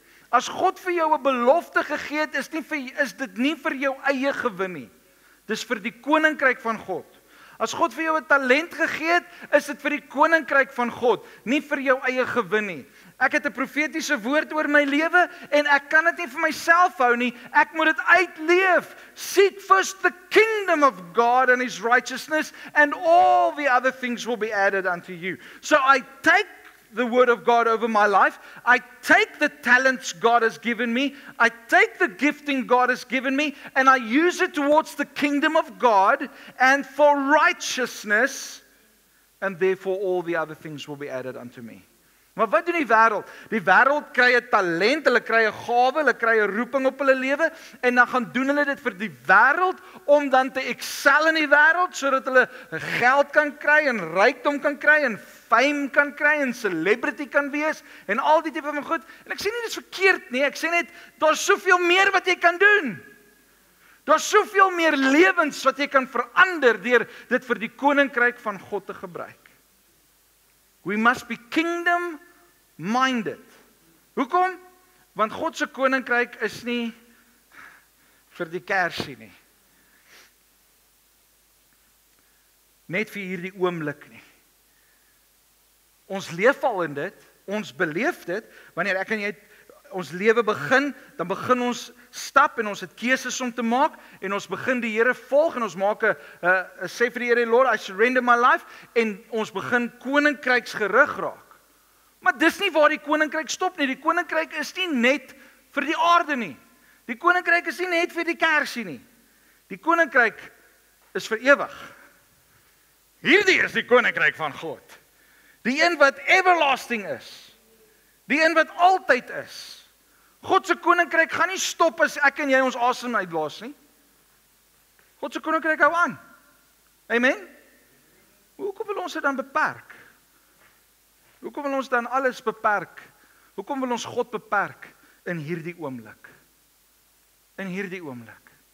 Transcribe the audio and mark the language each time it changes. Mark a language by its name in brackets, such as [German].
[Afrikaans] As God vir jou 'n belofte gegee het, is dit nie vir jou eie gewin nie. Dis vir die koninkryk van God. As God vir jou 'n talent gegee het, is dit vir die koninkryk van God, nie vir jou eie gewin nie. Ek het 'n profetiese woord oor my lewe en ek kan dit nie vir myself hou nie. Ek moet dit uitleef. [English] Seek first the kingdom of God and his righteousness, and all the other things will be added unto you. So I take the word of God over my life. I take the talents God has given me. I take the gifting God has given me, and I use it towards the kingdom of God and for righteousness, and therefore all the other things will be added unto me. [Afrikaans] Maar wat doen die wêreld? Die wêreld kry 'n talent, hulle kry 'n gawe, hulle kry 'n roeping op hulle lewe en dan gaan doen hulle dit vir die wêreld om dan te excel in die wêreld sodat hulle geld kan kry en rykdom kan kry en fame kan kry en celebrity kan wees en al die tipe van goed. En ek sê nie dit is verkeerd nie, ek sê net daar's soveel meer wat jy kan doen. Daar's soveel meer lewens wat jy kan verander deur dit vir die koninkryk van God te gebruik. [English] We must be kingdom-minded. [Afrikaans] Hoekom? Want God se koninkryk is nie vir die kersie nie. Net vir hierdie oomblik nie. Ons leef al in dit, ons beleef dit, wanneer ek en jy ons lewe begin, dan begin ons stap en ons het keuses om te maak en ons begin die Here volg en ons maak 'n sê vir die Here, [English] Lord, I surrender my life, [Afrikaans] en ons begin koninkryksgerig raak. Maar dis nie waar die koninkryk stop nie. Die koninkryk is nie net vir die aarde nie. Die koninkryk is nie net vir die kersie nie. Die koninkryk is vir ewig. Hierdie is die koninkryk van God. Die een wat everlasting is. Die een wat altyd is. God se koninkryk gaan nie stop as ek en jy ons asem uitblaas nie. God se koninkryk hou aan. Amen? Hoekom wil ons dit dan beperk? Hoekom wil ons dan alles beperk? Hoekom wil ons God beperk in hierdie oomblik? In hierdie oomblik.